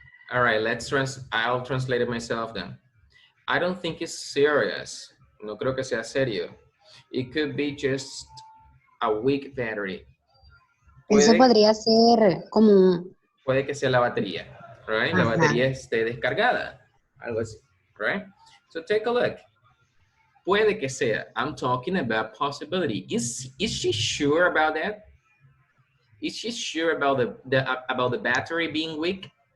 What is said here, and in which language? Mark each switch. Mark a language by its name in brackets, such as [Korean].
[English] All right, I'll translate it myself then. I don't think it's serious. [Spanish] No creo que sea serio. [English] It could be just a weak battery. [Spanish] Eso podría ser como... Puede que sea la batería, [English] right? [Spanish] La batería esté descargada, algo así, right? [English] So take a look. [Spanish] Puede que sea. [English] I'm talking about possibility. Is she sure about that? Is she sure about the battery being weak?